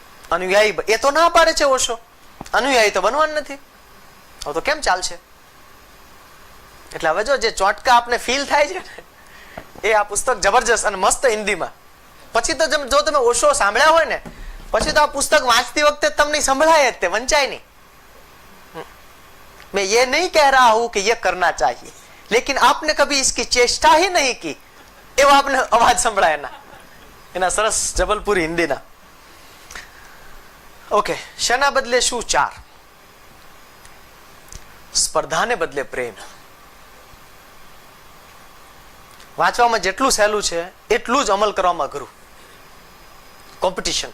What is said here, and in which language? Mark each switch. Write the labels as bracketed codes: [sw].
[gu] અનુયાયી એ તો ના પાડે છે ઓશો. અનુયાયી તો બનવાનું નથી. હવે તો કેમ ચાલશે? એટલે હવે જો જે ચોટકા આપને ફીલ થાય છે એ આ પુસ્તક જબરજસ્ત અને મસ્ત હિન્દીમાં. પછી તો જો તમે ઓશો સાંભળ્યા હોય ને પછી તો આ પુસ્તક વાંચતી વખતે તમને સંભળાય જ, તે વંચાય નહીં. [hi] मैं ये नहीं कह रहा हूं कि ये करना चाहिए, लेकिन आपने कभी इसकी चेष्टा ही नहीं की. [gu] એવો આપને અવાજ સંભળાય એના સરસ જબલપુરી હિન્દીના. ઓકે, શેના બદલે શું? 4. સ્પર્ધાને બદલે પ્રેમ. વાંચવામાં જેટલું સહેલું છે એટલું જ અમલ કરવામાં અઘરું. કોમ્પિટિશન.